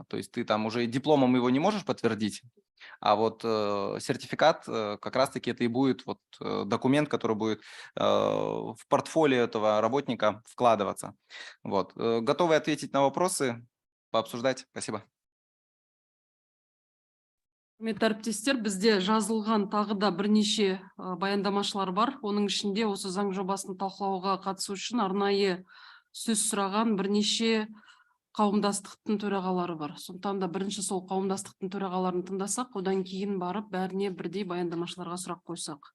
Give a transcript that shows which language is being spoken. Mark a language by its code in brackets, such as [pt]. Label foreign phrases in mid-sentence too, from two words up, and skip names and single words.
[ru] То есть ты там уже дипломом его не можешь подтвердить, а вот сертификат как раз-таки это и будет вот документ, который будет в портфолио этого работника вкладываться. Вот. Готовы ответить на вопросы, пообсуждать? Спасибо. [kk] Құрметті әріптестер, бізде жазылған тағы да бірнеше баяндамашылар бар. Оның ішінде осы заң жобасын талқылауға қатысу үшін арнайы сөз сұраған бірнеше қауымдастықтың төрағалары бар. Сондықтан да бірінші сол қауымдастықтың төрағаларын тыңдасақ, одан кейін барып бәріне бірдей баяндамашыларға сұрақ қойсақ.